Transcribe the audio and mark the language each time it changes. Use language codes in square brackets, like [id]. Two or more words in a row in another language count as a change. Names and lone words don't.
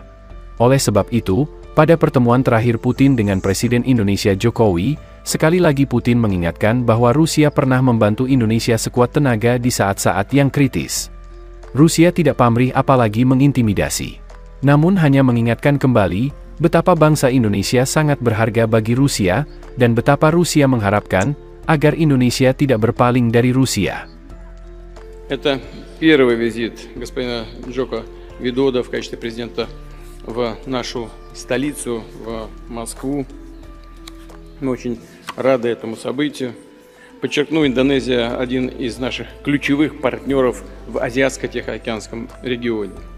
[id] Oleh sebab itu, pada pertemuan terakhir Putin dengan Presiden Indonesia Jokowi, sekali lagi Putin mengingatkan bahwa Rusia pernah membantu Indonesia sekuat tenaga di saat-saat yang kritis. Rusia tidak pamrih apalagi mengintimidasi. Namun hanya mengingatkan kembali betapa bangsa Indonesia sangat berharga bagi Rusia, dan betapa Rusia mengharapkan agar Indonesia tidak berpaling dari Rusia. [ru] Это первый визит господина Джоко Видода в качестве президента в нашу столицу, в Москву. Мы очень рады этому событию. Подчеркну, Индонезия – один из наших ключевых партнеров в Азиатско-Тихоокеанском регионе.